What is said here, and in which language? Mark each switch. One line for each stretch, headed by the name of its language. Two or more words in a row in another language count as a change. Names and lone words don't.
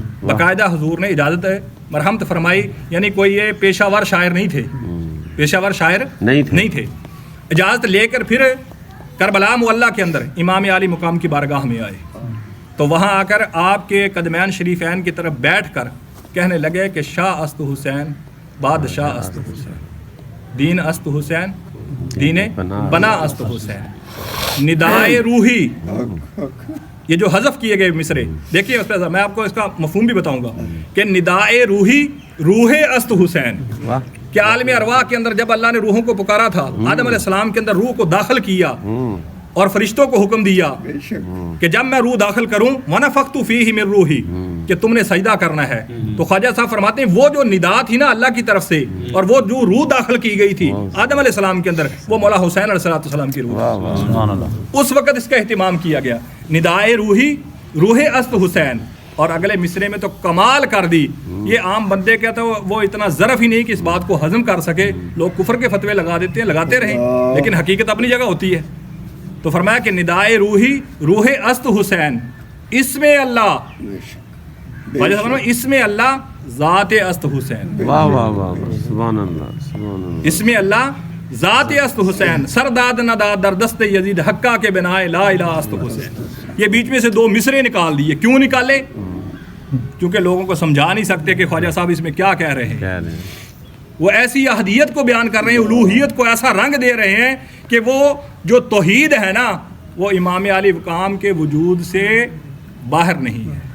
Urdu: باقاعدہ حضور نے اجازت مرحمت فرمائی, یعنی کوئی یہ پیشہ ور شاعر نہیں تھے, پیشہ ور شاعر نہیں تھے. اجازت لے کر پھر کربلا معلّہ کے اندر امام علی مقام کی بارگاہ میں آئے تو وہاں آ کر آپ کے قدمین شریفین کی طرف بیٹھ کر کہنے لگے کہ
Persian: شاہ است حسین بادشاہ است حسین دین است حسین دین بنا است حسین ندائے روحی
Urdu: یہ جو حذف کیے گئے مصرے، دیکھیے اس پہ میں آپ کو اس کا مفہوم بھی بتاؤں گا کہ
Persian: ندائے روحی روح است حسین،
Urdu: واہ کہ عالم ارواح کے اندر جب اللہ نے روحوں کو پکارا تھا، آدم علیہ السلام کے اندر روح کو داخل کیا اور فرشتوں کو حکم دیا کہ جب میں روح داخل کروں
Arabic: وَنَفَخْتُ فِيهِ مِن روحی،
Urdu: کہ تم نے سجدہ کرنا ہے، تو خواجہ صاحب فرماتے ہیں وہ جو ندا تھی نا اللہ کی طرف سے اور وہ جو روح داخل کی گئی تھی آدم علیہ السلام کے اندر، وہ مولا حسین علیہ السلام کی روح تھی۔
Arabic: سبحان اللہ۔
Urdu: اس وقت اس کا اہتمام کیا گیا،
Persian: ندائے روحی روح است حسین،
Urdu: اور اگلے مصرے میں تو کمال کر دی۔ یہ عام بندے کہتا ہے وہ اتنا ظرف ہی نہیں کہ اس بات کو ہضم کر سکے، لوگ کفر کے فتوے لگا دیتے ہیں، لگاتے رہیں، لیکن حقیقت اپنی جگہ ہوتی ہے۔ تو فرمایا کہ
Persian: ندائے روحی روح است حسین،
Urdu: اس میں اللہ اس میں اللہ
Persian: ذات است حسین،
Urdu: واہ واہ واہ واہ،
Arabic: سبحان اللہ سبحان اللہ۔
Urdu: اس میں اللہ
Persian: ذات است حسین، سرداد نداد در دست یزید حقہ کے بنائے لا الہ است حسین۔
Urdu: یہ بیچ میں سے دو مصرے نکال دیے، کیوں نکالے؟ کیونکہ لوگوں کو سمجھا نہیں سکتے کہ خواجہ صاحب اس میں کیا کہہ رہے ہیں۔ کہہ رہے ہیں وہ ایسی احدیت کو بیان کر رہے ہیں، الوہیت کو ایسا رنگ دے رہے ہیں کہ وہ جو توحید ہے نا، وہ امام علی مقام کے وجود سے باہر نہیں ہے۔